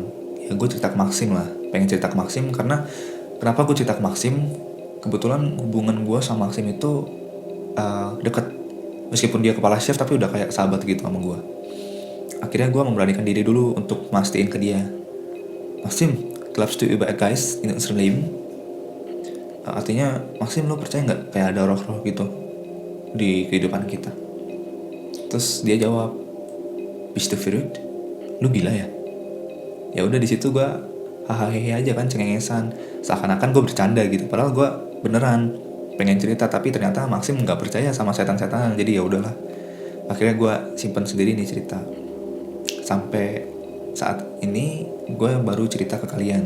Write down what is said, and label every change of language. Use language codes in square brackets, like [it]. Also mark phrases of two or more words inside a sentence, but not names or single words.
[id] Ya gue cerita ke Maxim lah. Pengen cerita ke Maxim karena kenapa gue cerita ke Maxim? Kebetulan hubungan gue sama Maxim itu deket. Meskipun dia kepala chef tapi udah kayak sahabat gitu sama gue. Akhirnya gue memberanikan diri dulu untuk mastiin ke dia. [de] "Maxim, glaubst du über Geist in unserem Leben?" [id] Artinya, "Maxim, lu percaya gak kayak ada roh-roh gitu di kehidupan kita?" Terus dia jawab, [de] "Bist du verrückt? [id] Lu gila ya?" Ya udah di situ gue hahaha aja kan, cengengesan, seakan-akan gue bercanda gitu. Padahal gue beneran pengen cerita, tapi ternyata Maxim nggak percaya sama setan-setan. Jadi ya udahlah. Akhirnya gue simpen sendiri nih cerita. Sampai saat ini gue baru cerita ke kalian.